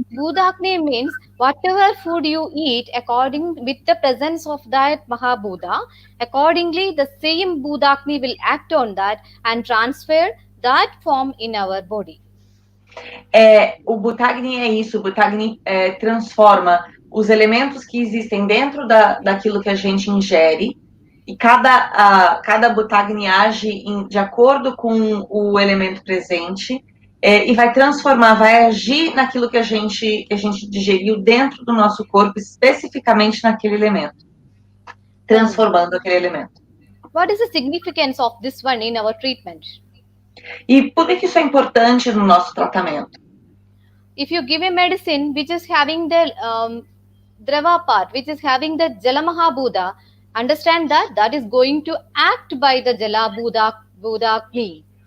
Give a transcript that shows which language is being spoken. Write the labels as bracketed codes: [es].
[en] Budakni means whatever food you eat, with the presence of that Mahabhuta, accordingly the same Budakni will act on that and transfer that form in our body. [pt] O Bhutagni é isso, o Bhutagni transforma os elementos que existem dentro daquilo que a gente ingere, e cada Bhutagni age de acordo com o elemento presente, e vai transformar, vai agir naquilo que a gente digeriu dentro do nosso corpo, especificamente naquele elemento, transformando aquele elemento. [en] What is the significance of this one in our treatment? [pt] E por que isso é importante no nosso tratamento? [en] If you give a medicine which is having the Drava part, which is having the Jala Mahabhuta, understand that is going to act by the Jala Bhutagni.